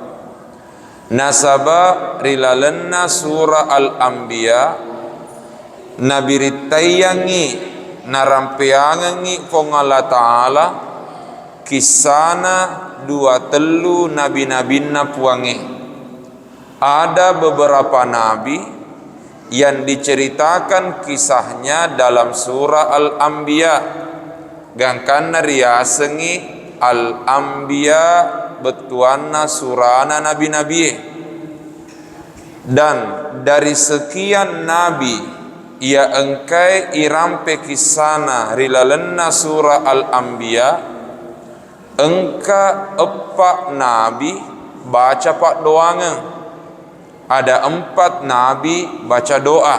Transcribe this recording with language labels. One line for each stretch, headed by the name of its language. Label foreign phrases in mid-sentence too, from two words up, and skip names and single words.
Buginese: Nasaba rilalenna surah Al-Anbiya nabiritayangi narampeangi kong Allah Ta'ala kisana dua telu nabi-nabinna puangi.
Indonesian: Ada beberapa nabi yang diceritakan kisahnya dalam surah Al-Anbiya.
Buginese: Gangkan riasengi Al-Anbiya betuanna surana nabi-nabi.
Indonesian: Dan dari sekian nabi
Buginese: ia engkai irampe kisana rilalenna surah Al-Anbiya engka epak nabi baca pak doange.
Indonesian: Ada 4 nabi baca doa.